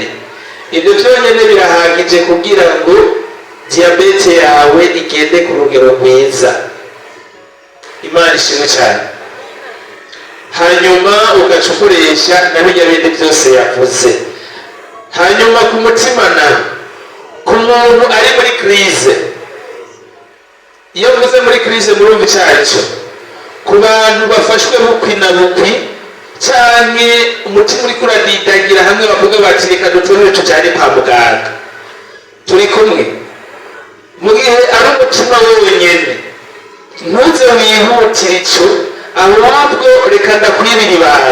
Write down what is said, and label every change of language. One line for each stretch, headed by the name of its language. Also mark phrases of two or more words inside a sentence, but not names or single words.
Rundi: Ibyo byonyine birahagije kugira ngo diyabete yawe igende ku rugero rwiza. Imana ishimwe cyane. Hanyuma ugaca ukoresha na bijya bindi byose yavuze. Hanyuma ku mutima nawe, ku muntu ari muri crise, iyo mvuze muri crise murumva icyacu, ku bantu bafashwe bukwi na bukwi cyane umutima uri kuradidagira hamwe bavuga bati reka dutorere tujyane kwa muganga, turi kumwe. Mu gihe ari umutima wenyine ntuze wihutire icyo, ahubwo reka ndakwibira ibanga.